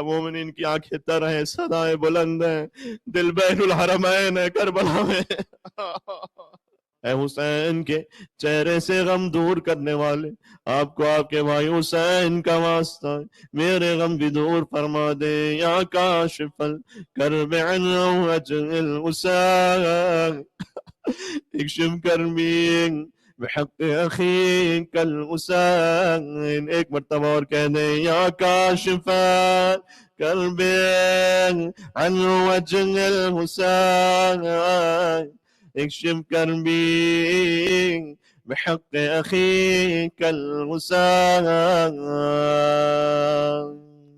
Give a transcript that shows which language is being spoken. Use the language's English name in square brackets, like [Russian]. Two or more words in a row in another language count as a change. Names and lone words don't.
[Urdu] مومنین کی آنکھیں تر ہیں، صدائیں بلند ہیں، دل بین الحرمین ہے کربلا میں۔ اے حسین کے چہرے سے غم دور کرنے والے، آپ کو آپ کے بھائی حسین کا واسطہ ہے، میرے غم بھی دور فرما دے [Arabic] یا کاشف الکرب عن وجه الحسین، اکشف کربی بحق اخیک الحسین۔ [Urdu] ایک مرتبہ اور کہہ دیں، [Arabic] یا کاشف کرب عن وجه الحسین، اکشف کربی بحق اخیک الحسین۔